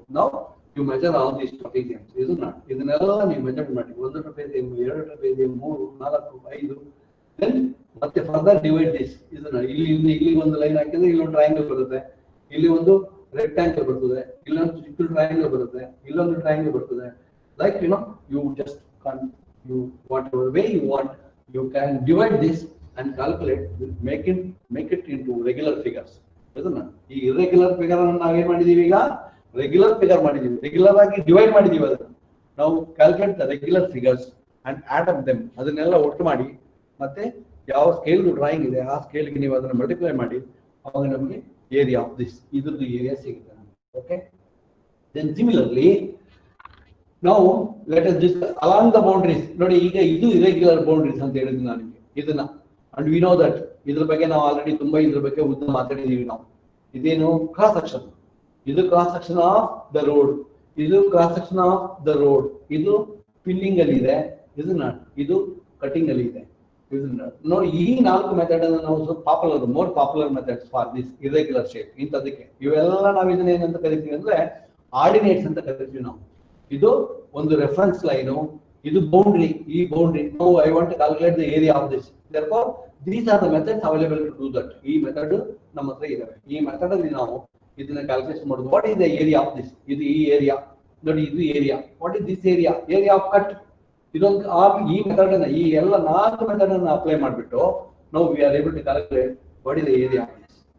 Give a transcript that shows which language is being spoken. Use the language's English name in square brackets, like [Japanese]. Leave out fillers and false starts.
[English] ನಾವು you measure all these trapeziums. [Kannada] ಇದನ್ನೆಲ್ಲ ನೀವು ಮೆಜರ್ ಮಾಡಿ. [English] 1 trapezium, 2 trapezium, 3, 4, 5. Then ಮತ್ತೆ further divide this. [Kannada] ಇದನ್ನ ಇಲ್ಲಿ ಒಂದು ಲೈನ್ ಹಾಕಿದ್ರೆ ಇಲ್ಲೊಂದು ಟ್ರಯಾಂಗಲ್ ಬರುತ್ತೆ, ಇಲ್ಲಿ ಒಂದು ರೆಕ್ಟಾಂಗಲ್ ಬರ್ತದೆ, ಇಲ್ಲೊಂದು ಚಿಕ್ಕ ಟ್ರಯಾಂಗಲ್ ಬರುತ್ತೆ, ಇಲ್ಲೊಂದು ಟ್ರಯಾಂಗಲ್ ಬರ್ತದೆ. [English] Like you just can't, you whatever way you want, you can divide this and calculate, make it into regular figures. [Kannada] ಇದನ್ನ ಈ irregular figure ಅನ್ನು ನಾವೇನ್ ಮಾಡಿದೀವಿ? ಈಗ ರೆಗ್ಯುಲರ್ ಫಿಗರ್ ಮಾಡಿದೀವಿ, ರೆಗ್ಯುಲರ್ ಆಗಿ ಡಿವೈಡ್ ಮಾಡಿದೀವಿ. [English] ಅದನ್ನ ನಾವು calculate the regular figures and add up them. [Kannada] ಅದನ್ನೆಲ್ಲ ಒಟ್ಟು ಮಾಡಿ ಮತ್ತೆ ಯಾವ ಸ್ಕೇಲ್ ಡ್ರಾಯಿಂಗ್ ಇದೆ ಆ ಸ್ಕೇಲ್ಗೆ ನೀವು ಅದನ್ನ ಮಲ್ಟಿಪ್ಲೈ ಮಾಡಿ, ಅವಾಗ ನಮಗೆ [English] area of this [Kannada] ಇದ್ರದ್ದು ಏರಿಯಾ ಸಿಗುತ್ತೆ. [English] Okay, then similarly ನಾವು let us discuss along the boundaries. [Kannada] ನೋಡಿ ಈಗ ಇದು ಇರೆಗ್ಯುಲರ್ ಬೌಂಡ್ರೀಸ್ ಅಂತ ಹೇಳಿದ್ವಿ ನಾನು ನಿಮಗೆ ಇದನ್ನ. [English] and we know that [Kannada] ಇದ್ರ ಬಗ್ಗೆ ನಾವು ಆಲ್ರೆಡಿ ತುಂಬಾ ಇದ್ರ ಬಗ್ಗೆ ಉದ್ದ ಮಾತಾಡಿದೀವಿ ನಾವು. ಇದೇನು ಕ್ರಾಸ್ ಸೆಕ್ಷನ್, ಇದು [English] cross section of the road, [Kannada] ಇದು cross section of the road, ಇದು ಪಿಲ್ಲಿಂಗ್ ಅಲ್ಲಿ ಇದೆ, ಇದು ಕಟಿಂಗ್ ಅಲ್ಲಿ ಇದೆ. ನೋಡಿ ಈ 4 ಮೆಥಡ್ ಅನ್ನು ನಾವು [English] More popular methods for this irregular shape. [Kannada] ಇಂಥದಕ್ಕೆ ಇವೆಲ್ಲ ನಾವು ಇದನ್ನ ಏನಂತ ಕರಿತೀವಿ ಅಂದ್ರೆ ಆರ್ಡಿನೇಟ್ಸ್ ಅಂತ ಕರಿತೀವಿ ನಾವು. ಇದು ಒಂದು ರೆಫರೆನ್ಸ್ ಲೈನು, ಇದು ಬೌಂಡ್ರಿ. [English] ಈ boundary no I want to calculate the area of this. therefore these are the methods available to do that. [Kannada] ಈ ಮೆಥಡ್ ನಮ್ಮ ಹತ್ರ ಇದಾವೆ. ಈ ಮೆಥಡ್ ಅಲ್ಲಿ ನಾವು ಇದನ್ನ ಕ್ಯಾಲ್ಕುಲೇಷನ್ ಮಾಡೋದು. [English] What is the area of this? [Kannada] ಇದು ಈ ಏರಿಯಾ ನೋಡಿ, ಇದು area. [English] What is this area? Area of cut. [Kannada] ಇದೊಂದು ಈ ಮೆಥಡ್ ಅನ್ನ, ಈ ಎಲ್ಲ 4 ಮೆಥಡ್ ಅನ್ನ ಅಪ್ಲೈ ಮಾಡಿಬಿಟ್ಟು ನಾವು [English] We are able to calculate what is the area of this.